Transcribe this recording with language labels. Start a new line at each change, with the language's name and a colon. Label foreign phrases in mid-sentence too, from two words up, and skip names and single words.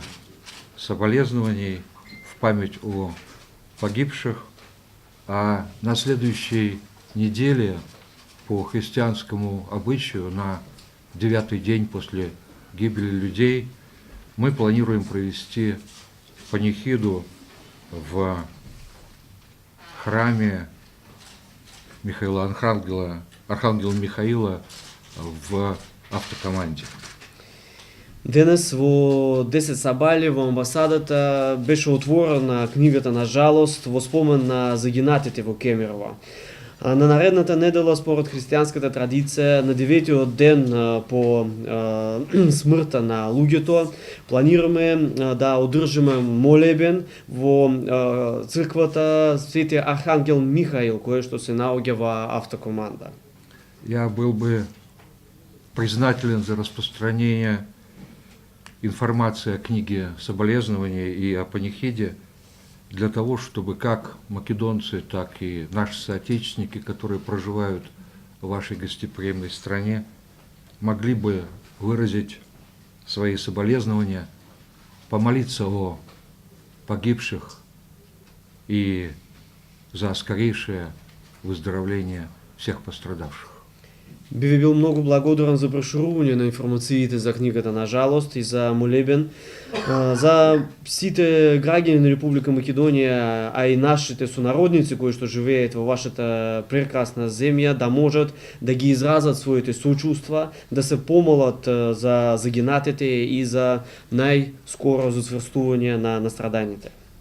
Russian: соболезнований в память о погибших, а на следующей неделе по христианскому обычаю на 9-й день после гибели людей мы планируем провести панихиду в храме Михаила Архангела Михаила в автокоманде.
Macedonian: Денес во 10 сабали во амбасадата беше отворена книгата на жалост во спомен на загинатите во Кемерово. На наредната недела, според християнската традиција, на 9-тиот ден по смртта на луѓето, планираме да одржиме молебен во црквата Свети Архангел Михаил, која што се наоѓа во автокоманда.
Russian: Я был бы признателен за распространение информации о книге соболезнования и о панихиде, для того, чтобы как македонцы, так и наши соотечественники, которые проживают в вашей гостеприимной стране, могли бы выразить свои соболезнования, помолиться о погибших и за скорейшее выздоровление всех пострадавших.
Macedonian: Би ви бил многу благодарен за проширување на информациите за книгата на жалост и за молебен за сите граѓани на Република Македонија, а и нашите сонародници кои што живеат во вашата прекрасна земја, да можат да ги изразат своите сочувства, да се помолат за загинатите и за најскоро зацврстување на страдањите.